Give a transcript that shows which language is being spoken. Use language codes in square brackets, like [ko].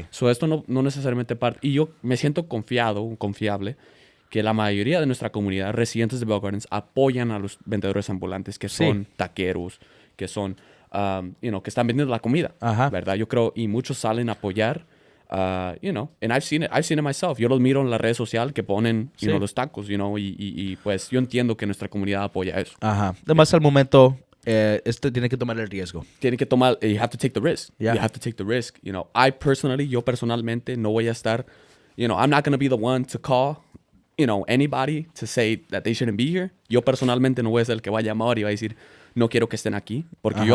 [es] So esto no necesariamente parte. Y yo me siento confiable, que la mayoría de nuestra comunidad, residentes de Bell Gardens, apoyan a los vendedores ambulantes que son taqueros, que son, que están vendiendo la comida, Ajá. ¿verdad? Yo creo, y muchos salen a apoyar, [en] and I've seen it myself. [es] Yo los miro en la red social que ponen, Sí. los tacos, y pues yo entiendo que nuestra comunidad apoya eso. Ajá. Además, al momento, esto tiene que tomar el riesgo. Tiene que tomar, [en] you have to take the risk. Yeah. You have to take the risk. [es] Yo personalmente no voy a estar, [en] I'm not going to be the one to call, anybody to say that they shouldn't be here. [es] Yo personalmente no voy a ser el que va a llamar y va a decir, no quiero que estén aquí, porque yo